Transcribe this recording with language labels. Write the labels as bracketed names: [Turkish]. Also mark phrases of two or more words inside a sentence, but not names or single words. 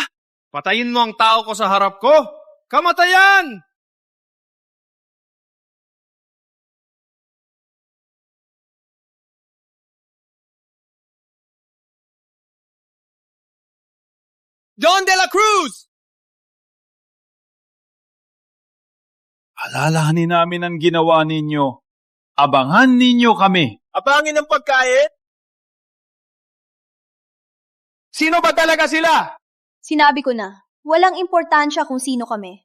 [Filipino] Patayin mo ang tao ko sa harap ko? Kamatayan! John de la Cruz! Alalahanin namin ang ginawa ninyo. Abangan ninyo kami. Abangin ang pagkain? Sino ba talaga sila? Sinabi ko na, walang importansya kung sino kami.